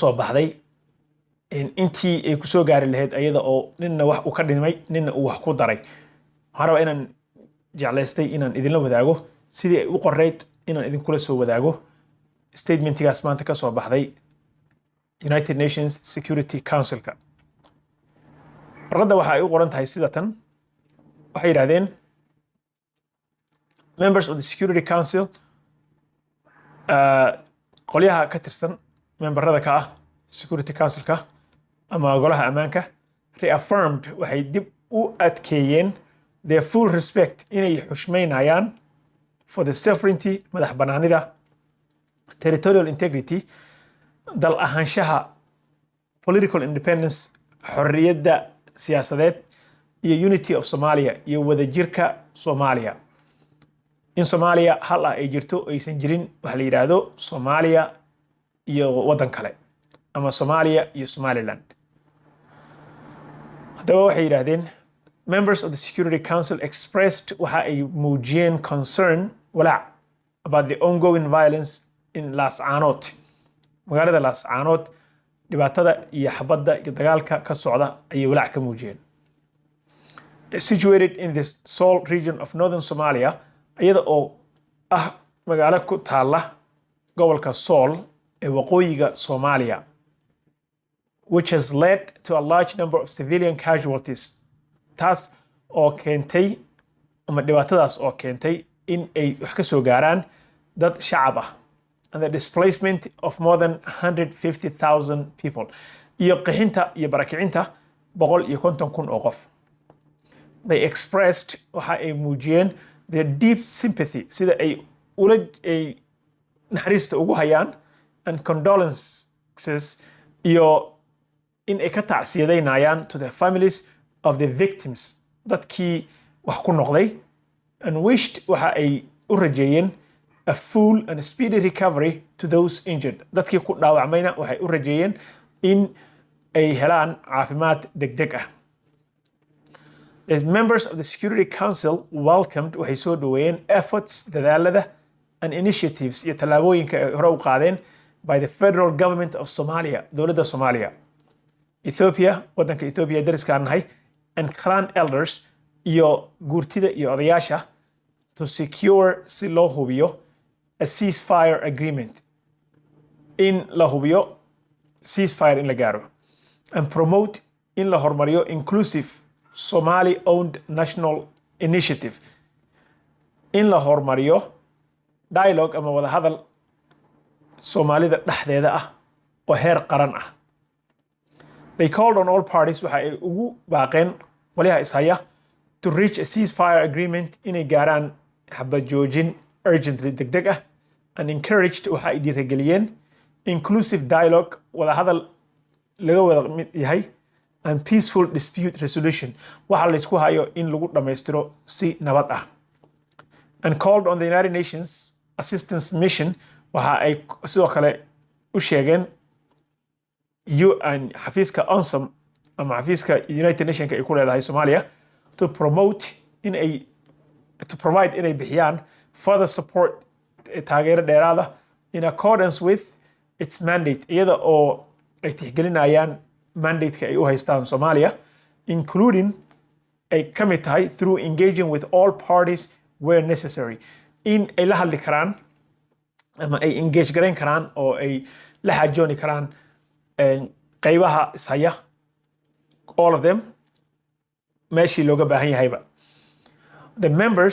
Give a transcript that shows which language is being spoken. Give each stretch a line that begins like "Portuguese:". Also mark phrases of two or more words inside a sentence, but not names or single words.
Somali: soo baxday intii ay ku soo gaari lahayd iyada oo ninna wax uu ka dhimay ninna uu wax ku daray waxaan rabaa inaan jeclaystay inaan idinla wadaago sidii ay u qorayd inaan idinkula soo wadaago statementigaas maanta ka soo baxday United Nations Security Councilka warqadda waxa ay u qoran tahay sida tan waxay yiraahdeen
English: members of the Security Council
Somali: qolyaha ka tirsan memberada ka ah Security Councilka ama golaha ammaanka reaffirmed waxay dib u adkeeyeen
English: their full respect
Somali: inay xushmeynayaan
English: for the sovereignty
Somali: madax banaanida
English: territorial integrity
Somali: dal ahaanshaha
English: political independence
Somali: xorriyadda siyaasadeed iyo
English: unity of Somalia
Somali: iyo wadajirka Soomaaliya in Soomaaliya hal ah ay jirto aysan jirin wax la yiraahdo Soomaaliya iyo wadan kale ama Soomaaliya iyo Somaliland hadaba waxay yiraahdeen
English: members of the Security Council expressed
Somali: waxa ay muujiyeen concern walaac
English: about the ongoing violence in Laascaanood
Somali: magaalada Laascaanood dhibaatada iyo xabadda iyo dagaalka ka socda ayay walaac ka muujiyeen
English: situated in the Sool region of northern Somalia
Somali: iyada oo ah magaalo ku taala gobolka Sool ee waqooyiga Soomaaliya
English: which has led to a large number of civilian casualties
Somali: taas oo keentay ama dhibaatadaas oo keentay in ay wax ka soo gaaraan dad shacab ah
English: and the displacement of more than 150,000 people
Somali: iyo qixinta iyo barakicinta 150,000 oo qof
English: they expressed
Somali: waxa ay muujiyeen
English: their deep sympathy
Somali: sida ay naxariista ugu hayaan
English: and condolences
Somali: iyo in ay ka tacsiyadeynayaan
English: to the families of the victims
Somali: dadkii wax ku noqday
English: and wished
Somali: waxa ay u rajeeyeen
English: a full and speedy recovery to those injured
Somali: dadkii ku dhaawacmayna waxay u rajeeyeen in ay helaan caafimaad degdeg ah
English: the members of the Security Council welcomed
Somali: waxay soo dhaweeyeen efforts dadaalada
English: and initiatives
Somali: iyo tallaabooyinka ay hore u qaadeen
English: by the federal government of Somalia
Somali: dowladda Soomaaliya Ethiopia wadanka Ethiopia dariska nahay
English: and clan elders
Somali: iyo guurtida iyo odayaasha
English: to secure
Somali: si loo hubiyo
English: a ceasefire agreement
Somali: in la hubiyo ceasefire in la gaaro
English: and promote
Somali: in la hormariyo
English: inclusive Somali-owned national initiative
Somali: in la hormariyo dialogue ama wada hadal Soomaalida dhexdeeda ah oo heer qaran ah
English: they called on all parties
Somali: waxa ay ugu baaqeen waliha ishaya
English: to reach a ceasefire agreement
Somali: inay gaaraan xabad joojin urgently degdeg ah
English: and encouraged
Somali: waxa ay dhiirigeliyeen
English: inclusive dialogue
Somali: wada hadal laga wada mid yahay
English: and peaceful dispute resolution
Somali: waxa la isku hayo in lagu dhameystiro si nabad ah
English: and called on the United Nations assistance mission
Somali: waxa ay sidoo kale u sheegeen UN xafiiska ONSOM ama xafiiska United Nations ay ku leedahay Soomaaliya
English: to provide
Somali: inay bixiyaan
English: further support
Somali: taageero dheeraad ah
English: in accordance with its mandate
Somali: iyada oo ay tixgelinayaan mandate-ka ay u haystaan Soomaaliya including ay ka mid tahay
English: through engaging with all parties where necessary
Somali: in ay la hadli karaan ama ay engage gareyn karaan oo ay la xajooni karaan qaybaha ishaya
English: all of them
Somali: meeshii looga baahan yahayba
English: the members